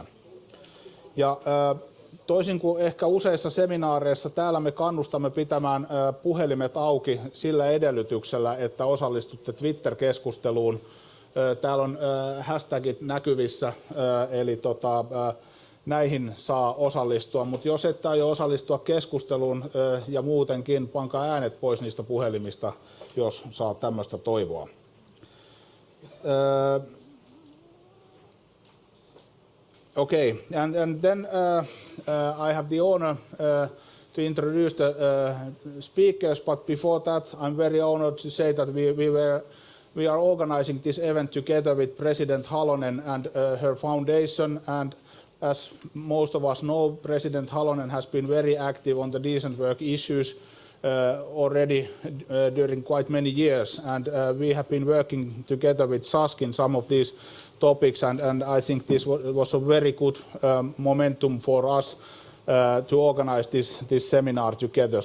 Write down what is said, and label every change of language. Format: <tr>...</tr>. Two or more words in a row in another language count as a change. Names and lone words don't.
<fi>Ja toisin kuin ehkä useissa seminaareissa, täällä me kannustamme pitämään puhelimet auki sillä edellytyksellä, että osallistutte Twitter-keskusteluun. Täällä on hashtagit näkyvissä, eli näihin saa osallistua, mutta jos ette aio osallistua keskusteluun ja muutenkin, pankaa äänet pois niistä puhelimista, jos saa tämmöistä toivoa.</fi> <en>Okay, and then I have the honor to introduce the speakers, but before that I'm very honored to say that we are organizing this event together with President Halonen and her foundation, and as most of us know, President Halonen has been very active on the decent work issues already during quite many years, and we have been working together with SASK in some of these topics, and I think this was a very good momentum for us to organize this seminar together.</en>